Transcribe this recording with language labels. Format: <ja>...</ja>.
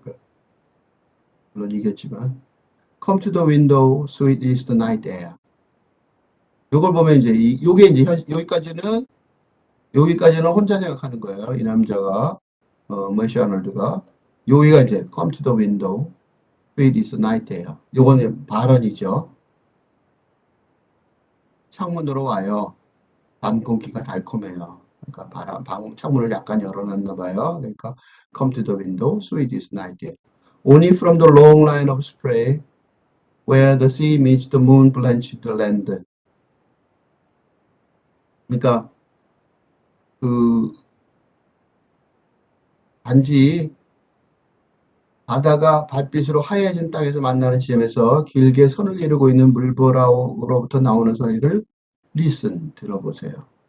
<ko>그러니까 물론 이겼지만</ko> <en>Come to the window, sweet is the night air.</en> <ko>이걸 보면 이제 요게 이제 여기까지는 혼자 생각하는 거예요. 이 남자가 매시 아놀드가 여기가 이제</ko> <en>come to the window, sweet is night예요.</en> <ko>요거는 발언이죠. 창문으로 와요. 밤 공기가 달콤해요. 그러니까 창문을 약간 열어놨나 봐요. 그러니까</ko> <en>come to the window, sweet is night. Only from the long line of spray where the sea meets the moon blanched land.</en> <ko>그러니까 그 단지 바다가 발빛으로 하얘진 땅에서 만나는 지점에서 길게 선을 이루고 있는 물보라로부터 나오는 소리를 listen 들어보세요.</ko>